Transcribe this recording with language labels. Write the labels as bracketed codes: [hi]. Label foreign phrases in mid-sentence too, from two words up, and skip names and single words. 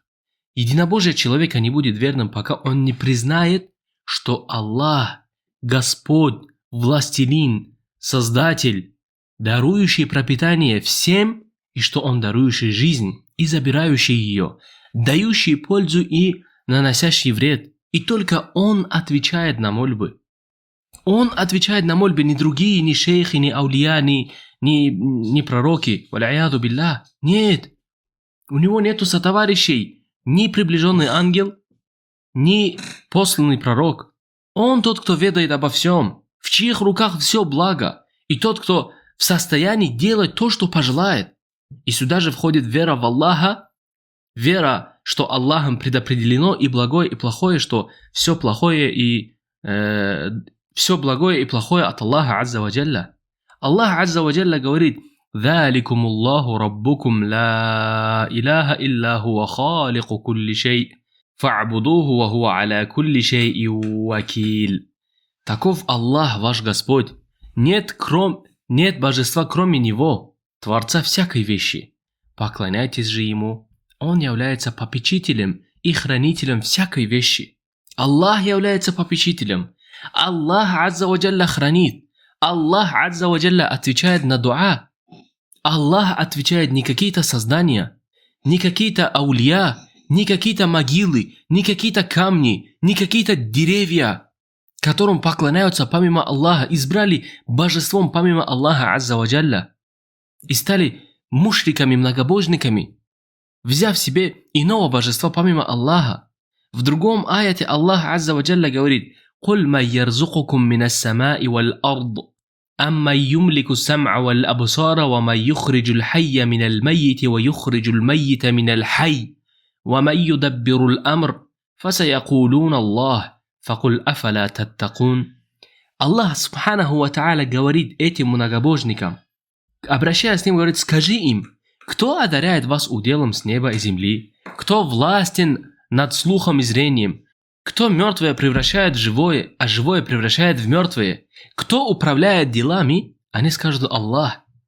[ru] Единобожие человека не будет верным, пока он не признает, что Аллах, Господь, Властелин, Создатель, дарующий пропитание всем, и что Он дарующий жизнь и забирающий ее, дающий пользу и наносящий вред. И только Он отвечает на мольбы. Он отвечает на мольбы, не другие, ни шейхи, ни аулия, ни пророки. [ar] والعياذ بالله. [ru] Нет. У него нету сотоварищей. Ни приближенный ангел, ни посланный пророк. Он тот, кто ведает обо всем, в чьих руках все благо, и тот, кто в состоянии делать то, что пожелает. И сюда же входит вера в Аллаха, вера, что Аллахом предопределено и благое, и плохое, что все благое и плохое от Аллаха [ar] عز وجل. [ru] Аллах [ar] عز وجل [ru] говорит: [ar] ذلكم الله ربكم لا إله إلا هو خالق كل شيء فاعبدوه وهو على كل شيء وكيل. [ru] Таков Аллах ваш Господь. Нет божества кроме Него, Творца всякой вещи. Поклоняйтесь же Ему. Он является попечителем и хранителем всякой вещи. Аллах является попечителем. Аллах [ar] عز وجل [ru] хранит. Аллах [ar] عز وجل [ru] отвечает на дуа. Аллах отвечает не какие-то создания, не какие-то аулия, не какие-то могилы, не какие-то камни, не какие-то деревья, которым поклоняются помимо Аллаха, избрали божеством помимо Аллаха [ar] عز وجل [ru] и стали мушриками, многобожниками, взяв себе иного божества помимо Аллаха. В другом аяте Аллах [ar] عز وجل [ru] говорит: [ar] «قل من يرزقكم من السماء والأرض». أَمَّنْ يُمْلِكُ السَّمْعَ وَالْأَبْصَارَ وَمَنْ يُخْرِجُ الْحَيَّ مِنَ الْمَيِّتِ وَيُخْرِجُ الْمَيِّتَ مِنَ الْحَيِّ وَمَنْ يُدَبِّرُ الْأَمْرَ فَسَيَقُولُونَ اللَّهُ فَقُلْ أَفَلَا تَتَّقُونَ. [ru] Аллах [ar] سبحانه وتعالى [ru] говорит этим многобожникам, обращаясь к ним, говорит: скажи им, кто одаряет вас уделом с неба и земли, кто властен над слухом и зрением, кто мертвое превращает в живое, а живое превращает в мертвое? Кто управляет делами? Они скажут: Аллах.